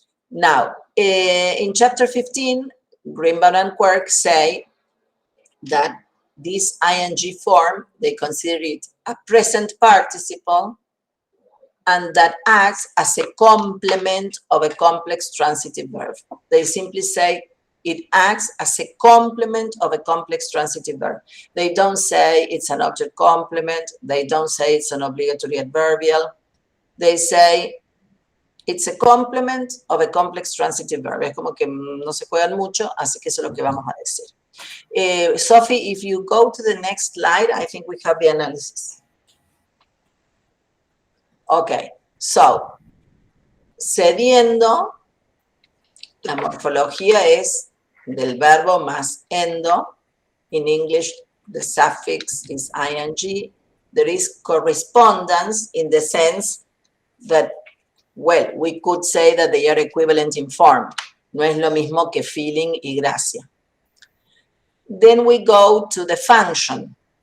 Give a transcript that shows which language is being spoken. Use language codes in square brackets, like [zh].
[en] Now, in chapter 15, Greenbaum and Quirk say that this ing form, they consider it a present participle and that acts as a complement of a complex transitive verb. They simply say it acts as a complement of a complex transitive verb. They don't say it's an object complement. They don't say it's an obligatory adverbial. They say it's a complement of a complex transitive verb. [es] Es como que no se juegan mucho, así que eso es lo que vamos a decir. [en] Sophie, if you go to the next slide, I think we have the analysis. [es] Okay, so, cediendo, la morfología es del verbo más endo. [en] In English, the suffix is ing. There is correspondence in the sense that, well, we could say that they are equivalent in form. [es] No es lo mismo que feeling y gracia. [en] Then we go to the function.